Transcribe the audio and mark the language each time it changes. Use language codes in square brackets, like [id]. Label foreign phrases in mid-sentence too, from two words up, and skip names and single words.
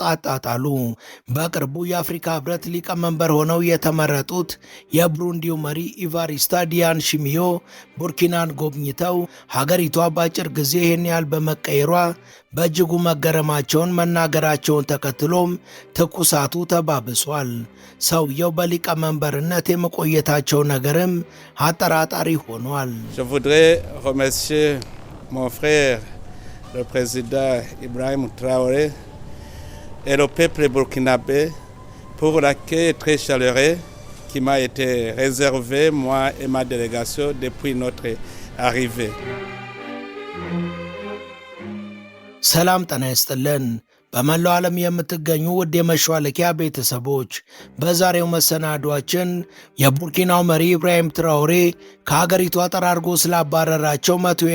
[am] አጣጣሉ። በቅርቡ የአፍሪካ ህብረት ሊቀመንበር ሆነው የተመረጡት የብሩንዲው መሪ ኢቫሪስታ ዲያን ሽሚዮ ቡርኪናን ጎብኝተው ሀገሪቷ በአጭር ጊዜ ይህን ያህል በመቀየሯ በእጅጉ መገረማቸውን መናገራቸውን ተከትሎም ትኩሳቱ ተባብሷል። ሰውየው በሊቀመንበርነት የመቆየታቸው ነገርም አጠራጣሪ ሆኗል። [fr] Je voudrais remercier mon frère, le président Ibrahim Traoré, et le peuple burkinabé pour l'accueil très chaleureux qui m'a été réservé, moi et ma délégation, depuis notre arrivée. [am] ሰላም ጤና ይስጥልን። በመላው ዓለም የምትገኙ ውድ የመሿለኪያ ቤተሰቦች፣ በዛሬው መሰናዷችን የቡርኪናው መሪ ኢብራሂም ትራኦሬ ከሀገሪቷ ጠራርጎ ስላባረራቸው 100